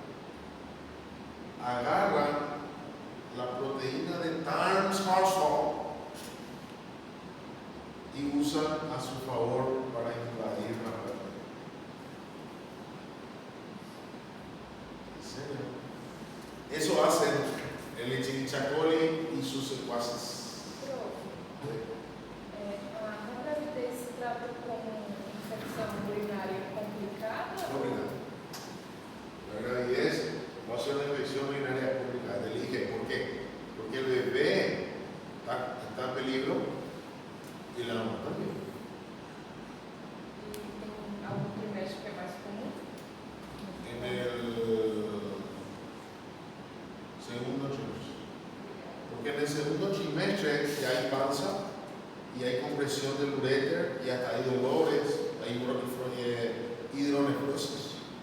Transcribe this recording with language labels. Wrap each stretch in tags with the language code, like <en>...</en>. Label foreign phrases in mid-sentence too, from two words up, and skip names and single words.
<es>Agarran la proteína de Tamm-Horsfall y usan a su favor para invadir la uretra. ¿En serio? Eso hacen el Escherichia coli y sus secuaces.</es> <pt>A gravidez se trata como infecção urinária complicada?</pt> <es>Complicado. La gravidez va a ser una infección urinaria complicada. Te dije, ¿por qué? Porque el bebé está en peligro y la mamá también.</es> <pt>E tem algum trimestre que é mais comum?</pt> <es>En el segundo trimestre. Porque en el segundo trimestre ya hay panza y hay compresión del uréter y hasta hay dolores, hay hidronefrosis.</es>